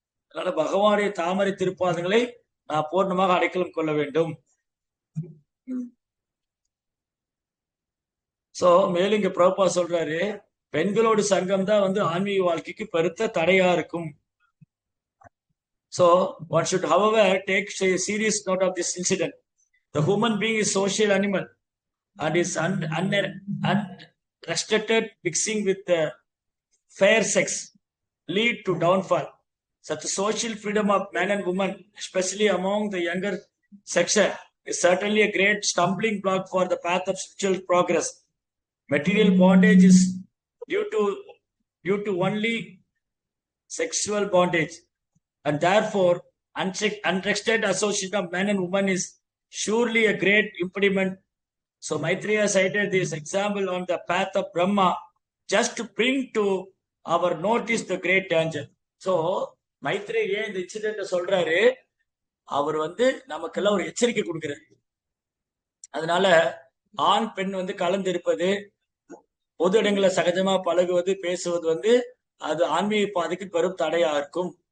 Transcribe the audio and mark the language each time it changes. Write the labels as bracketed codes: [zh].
[ta] அதனால பகவானுடைய தாமரை திருப்பாதங்களை நான் பூர்ணமாக அடைக்கலம் கொள்ள வேண்டும். சோ மேலும் இங்க பிரபா சொல்றாரு, பெண்களோட சங்கம் தான் வந்து ஆன்மீக வாழ்க்கைக்கு பெருத்த தடையா இருக்கும். [en] So one should, however, take a serious note of this incident. The human being is social animal and is unrestricted mixing with the fair sex lead to downfall. Such social freedom of man and woman, especially among the younger section, is certainly a great stumbling block for the path of spiritual progress. Material bondage is due to only sexual bondage, and therefore unrestricted association of man and woman is surely a great impediment. So Maitreya cited this example on the path of Brahma just to bring to our notice the great danger. [ta] So Maitreya இந்த incident சொல்றாரு, அவர் வந்து நமக்கெல்லாம் ஒரு எச்சரிக்கை கொடுக்கிறார். அதனால ஆண் பெண் வந்து கலந்து இருப்பது, பொது இடங்களை சகஜமா பழகுவது, பேசுவது வந்து அது ஆன்மீக பாதைக்கு பெரும் தடையா இருக்கும்.